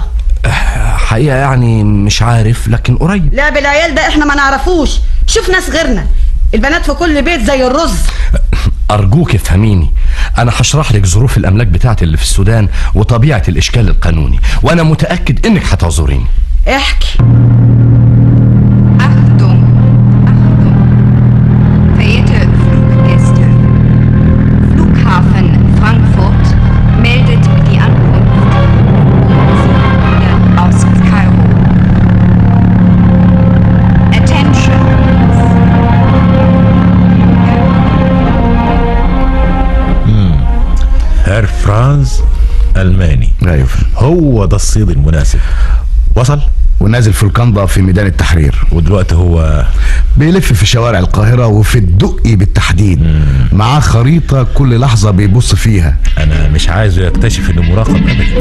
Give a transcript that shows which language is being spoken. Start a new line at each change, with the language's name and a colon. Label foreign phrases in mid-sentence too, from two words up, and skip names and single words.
Arabic: حقيقة يعني مش عارف، لكن قريب. لعب العيال ده احنا ما نعرفوش. شوف ناس غيرنا، البنات في كل بيت زي الرز. أرجوك افهميني، أنا هشرح لك ظروف الأملاك بتاعتي اللي في السودان وطبيعة الإشكال القانوني، وأنا متأكد إنك هتعذريني. احكي.
German: Achtung, Achtung. Verehrte Fluggäste. Flughafen Frankfurt meldet die Ankunft aus Kairo.
English: Attention.
Arabic: هير فرانز ألماني. ايوه، هو ده الصيد المناسب. وصل ونازل في القنطة في ميدان التحرير، ودلوقتي هو بيلف في شوارع القاهرة وفي الدقي بالتحديد. معاه خريطة كل لحظة بيبص فيها. انا مش عايزه يكتشف انه مراقب ابدا.